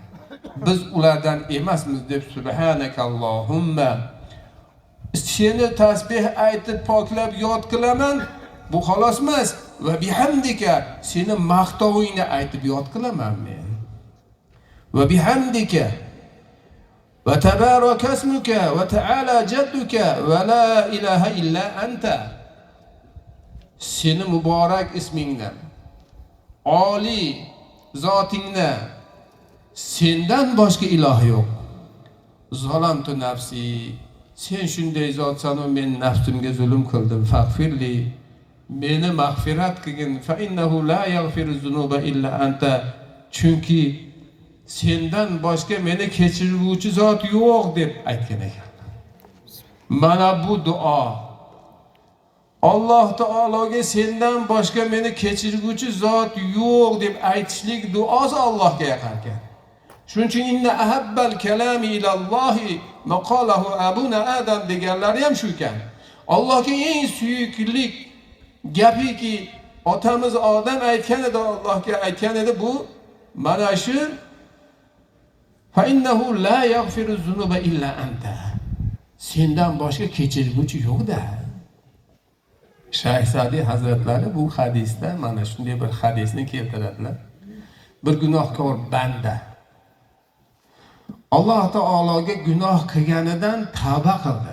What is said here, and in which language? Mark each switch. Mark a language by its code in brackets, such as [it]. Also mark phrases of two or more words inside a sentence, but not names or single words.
[uz] Biz ulardan emasmiz deb [ar] سبحانك اللهم. [uz] Seni tasbih aytib poklab yod qilaman. Bu xolos emas. [ar] وبحمدك [uz] seni maqtovingni aytib yod qilaman men. [ar] وبحمدك وتبارك اسمك وتعالى جدك ولا إله إلا أنت. [uz] Seni muborak ismingdan, oliy zotingdan sendan boshqa iloh yo'q. [ar] ظلمت نفسي. [uz] Sen shunday zotsan, men nafsimga zulm qildim. Fag'firli. Meni mag'firat qilgin. [ar] فإنه لا يغفر الذنوب إلا أنت. [uz] Chunki sendan boshqa meni kechiruvchi zot yo'q deb aytgan ekan. Mana bu duo. Alloh taologa sendan boshqa meni kechiruvchi zot yo'q deb aytishlik duosi Allohga yoqar ekan. Shuning uchun [ar] إن أحب الكلام إلى الله ما قاله أبونا آدم [uz] deganlari ham shu ekan. Allohga eng suyuklik gapiki otamiz Odam aytgan edi, Allohga aytgan edi bu mana shu [ar] فإنه لا يغفر الذنوب إلا أنت. [uz] Sendan boshqa kechiruvchi yo'q-da. Shayx Sa'diy Hazratlari bu hadisda mana shunday bir hadisni keltiradilar. Bir gunohkor banda Alloh taologa gunoh qilganidan tavba qildi.